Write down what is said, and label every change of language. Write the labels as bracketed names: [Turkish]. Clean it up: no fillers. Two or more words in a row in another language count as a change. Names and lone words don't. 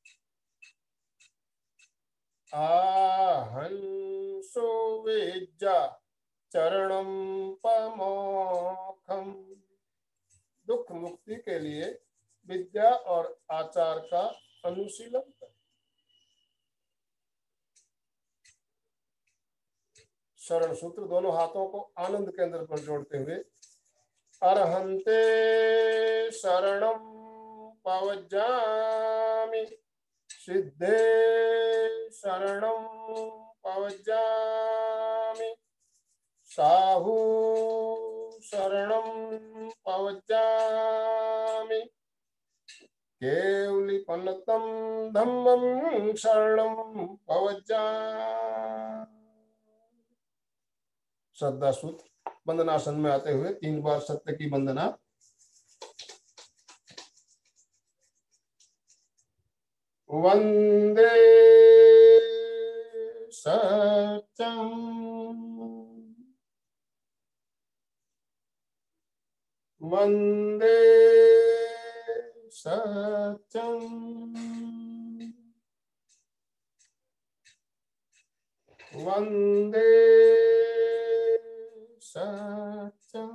[Prakrit languages] आहंसो वेज्जा चरणम पमोखम। [Hindi] दुख मुक्ति के लिए विद्या और आचार का अनुशीलन करें। शरण सूत्र दोनों हाथों को आनंद केंद्र पर जोड़ते हुए [Prakrit languages] अरहंते शरणम पवज्जामि, सिद्धे शरणम पवज्जामि, साहू शरणम पवज्जामि, केवलिपन्नतम धम्मं शरणम पवज्जामि। [Hindi] श्रद्धा सूत्र वंदनासन में आते हुए 3 बार सत्य की वंदना। [Sanskrit] वंदे सत्यम वंदे सत्यम वंदे सत्यम।